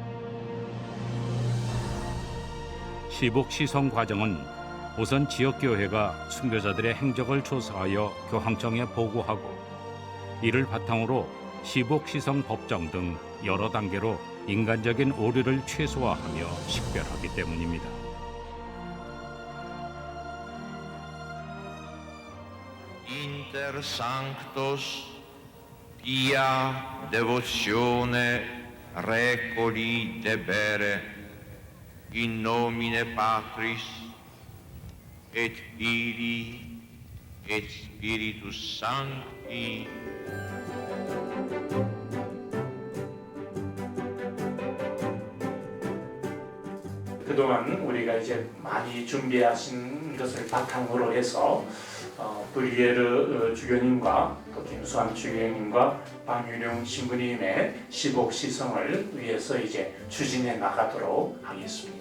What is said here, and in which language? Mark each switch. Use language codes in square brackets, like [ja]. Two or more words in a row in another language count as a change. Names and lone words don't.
[ko] 시복시성 과정은 우선 지역교회가 순교자들의 행적을 조사하여 교황청에 보고하고 이를 바탕으로 시복시성 법정 등 여러 단계로 인간적인 오류를 최소화하며 식별하기 때문입니다. [la] Inter sanctos pia devotione recoli debere in nomine Patris et Filii et Spiritus Sancti. [ko] 그동안 우리가 이제 많이 준비하신 것을 바탕으로 해서 브리에르 주교님과 또 김수환 주교님과 방윤용 신부님의 시복시성을 위해서 이제 추진해 나가도록 하겠습니다.